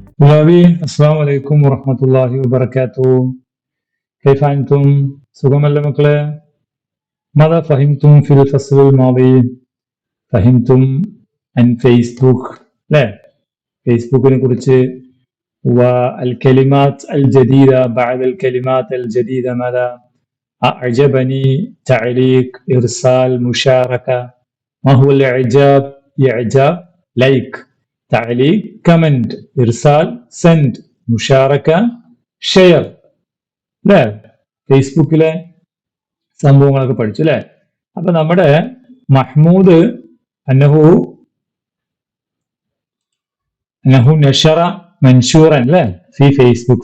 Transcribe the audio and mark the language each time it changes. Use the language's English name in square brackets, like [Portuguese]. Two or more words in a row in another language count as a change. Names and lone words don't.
[Arabic] طلابي السلام عليكم ورحمة الله وبركاته. كيف أنتم؟ [Malayalam] സുഖം അല്ലേ മക്കളെ? [Arabic] ماذا فهمتم في الفصل الماضي؟ فهمتم عن فيسبوك؟ لا [Malayalam] فيسبوكിനെ കുറിച്ച് [Arabic] والكلمات الجديدة بعد الكلمات الجديدة ماذا؟ أعجبني تعليق إرسال مشاركة. ما هو الإعجاب؟ إعجاب لايك، تعليق കമന്റ്, ഇർസാൽ സെൻഡ്, മുഷാറക്ക ഷെയർ. [Malayalam] അല്ലേ? ഫേസ്ബുക്കിലെ സംഭവങ്ങളൊക്കെ പഠിച്ചു അല്ലെ? അപ്പൊ നമ്മുടെ മഹ്മൂദ് [Arabic] أنه نشر منشورا [Malayalam] അല്ലെ ഫി ഫേസ്ബുക്ക്.